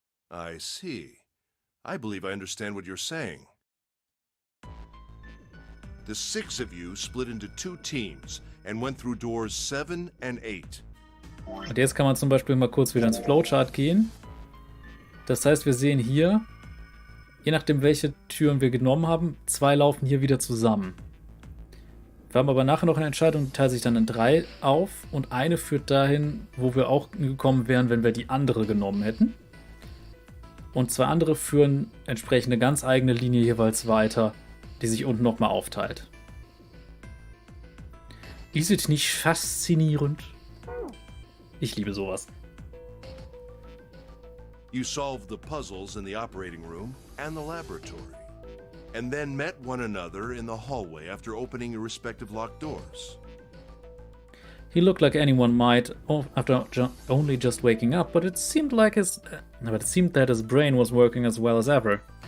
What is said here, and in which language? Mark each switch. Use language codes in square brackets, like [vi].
[en] I see. I believe I understand what you're saying. The 6 of you split into 2 teams and went through doors 7 and 8. [de] Und jetzt kann man zum Beispiel mal kurz wieder ins Flowchart gehen. Das heißt, wir sehen hier, je nachdem welche Türen wir genommen haben, 2 laufen hier wieder zusammen. Wir haben aber nachher noch eine Entscheidung, die teilt sich dann in 3 auf und eine führt dahin, wo wir auch gekommen wären, wenn wir die andere genommen hätten. Und 2 andere führen entsprechend eine ganz eigene Linie jeweils weiter, die sich unten nochmal aufteilt. Ist es nicht faszinierend? Ich liebe sowas. [en] You solved the puzzles in the operating room and the laboratory, and then met one another in the hallway after opening your respective locked doors. He looked like anyone might after only just waking up, but it seemed that his brain was working as well as ever.